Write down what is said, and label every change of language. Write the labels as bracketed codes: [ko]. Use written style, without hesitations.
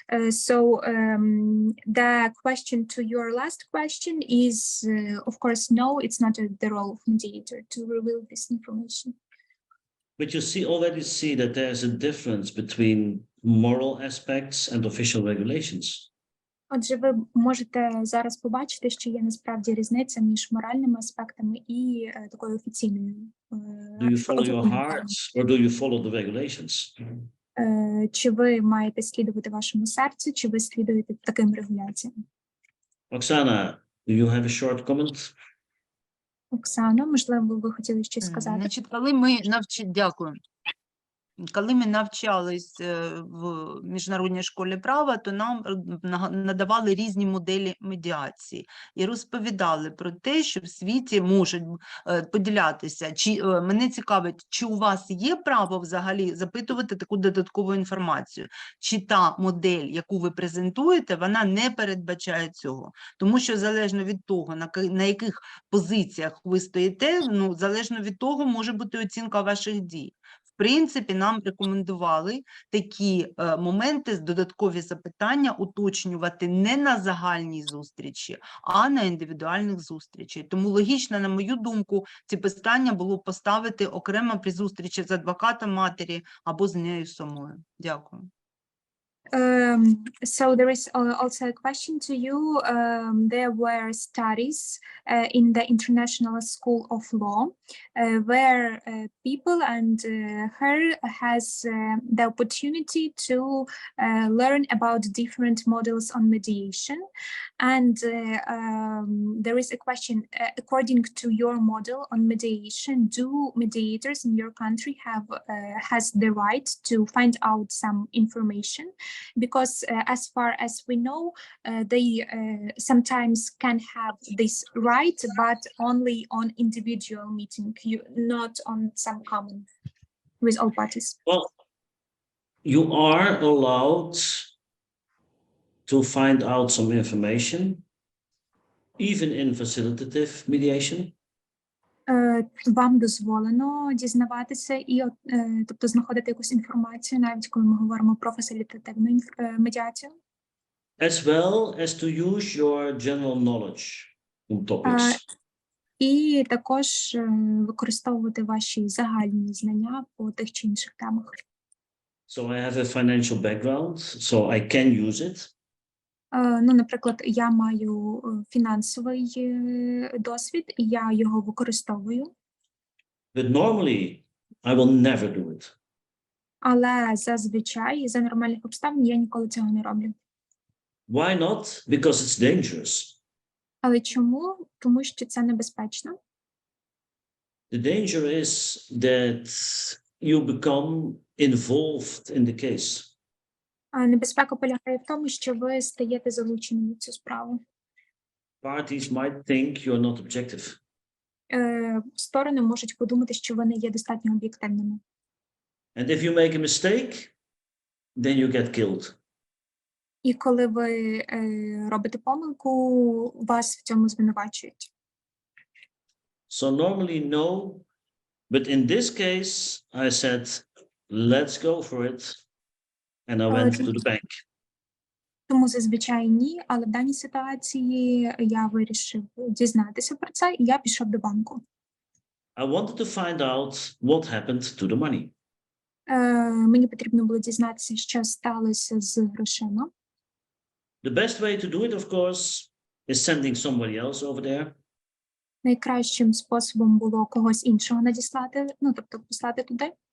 [en] So the question to your last question is, of course, no, it's not the role of mediator to reveal this information. But you already see that there's a difference between moral aspects and official regulations. [uk] Отже, ви можете зараз побачити, що є насправді різниця між моральними аспектами і такою офіційною. [en] Do you follow your hearts or do you follow the regulations? [uk] Чи ви маєте слідувати вашому серцю, чи ви слідуєте таким регуляціям? [en] Oksana, do you have a short comment? [uk] Оксано, можливо, ви хотіли щось сказати? Значить, дякую. Коли ми навчались в міжнародній школі права, то нам надавали різні моделі медіації і розповідали про те, що в світі можуть поділятися. Мене цікавить, чи у вас є право взагалі запитувати таку додаткову інформацію, чи та модель, яку ви презентуєте, вона не передбачає цього. Тому що залежно від того, на яких позиціях ви стоїте, залежно від того може бути оцінка ваших дій. В принципі, нам рекомендували такі моменти, додаткові запитання уточнювати не на загальній зустрічі, а на індивідуальних зустрічах. Тому логічно, на мою думку, ці питання було поставити окремо при зустрічі з адвокатом матері або з нею самою. Дякую. [en] So there is also a question to you. There were studies in the International School of Law where people and her has the opportunity to learn about different models on mediation. And there is a question, according to your model on mediation, do mediators in your country has the right to find out some information? Because as far as we know, they sometimes can have this right, but only on individual meeting, not on some common with all parties. Well, you are allowed to find out some information, even in facilitative mediation. [uk] Вам дозволено дізнаватися і, тобто, знаходити якусь інформацію, навіть коли ми говоримо про фасилітативну медіацію. [en] As well as to use your general knowledge on topics. [uk] І також використовувати ваші загальні знання по тих чи інших темах. [en] So I have a financial background, so I can use it. [uk] Наприклад, я маю фінансовий досвід, і я його використовую. [en] But normally, I will never do it. [uk] Але зазвичай, за нормальних обставин, я ніколи цього не роблю. [en] Why not? Because it's dangerous. [uk] Але чому? Тому що це небезпечно. [en] The danger is that you become involved in the case. [uk] Небезпека полягає в тому, що ви стаєте залученими в цю справу. [en] Parties might think you're not objective. [uk] Сторони можуть подумати, що ви не є достатньо об'єктивними. [en] And if you make a mistake, then you get killed. [uk] І коли ви робите помилку, вас в цьому звинувачують. [en] So normally no, but in this case, I said, let's go for it. And I went to the bank. [uk] Тому зазвичай ні, але в даній ситуації я вирішив дізнатися про це, і я пішов до банку. [en] I wanted to find out what happened to the money. [uk] Мені потрібно було дізнатися, що сталося з грошима. [en] The best way to do it, of course, is sending somebody else over there. [uk] Найкращим способом було когось іншого надіслати, тобто послати туди.